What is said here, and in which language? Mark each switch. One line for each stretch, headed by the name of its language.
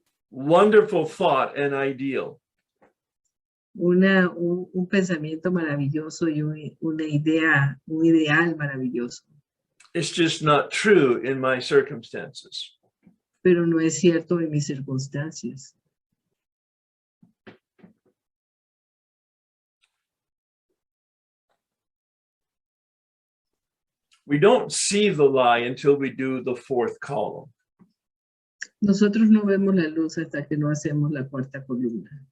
English: Wonderful thought and ideal.
Spanish: Un pensamiento maravilloso y una idea, un ideal maravilloso.
English: It's just not true in my circumstances.
Spanish: Pero no es cierto en mis circunstancias.
English: We don't see the lie until we do the fourth column.
Spanish: Nosotros no vemos la luz hasta que no hacemos la cuarta columna.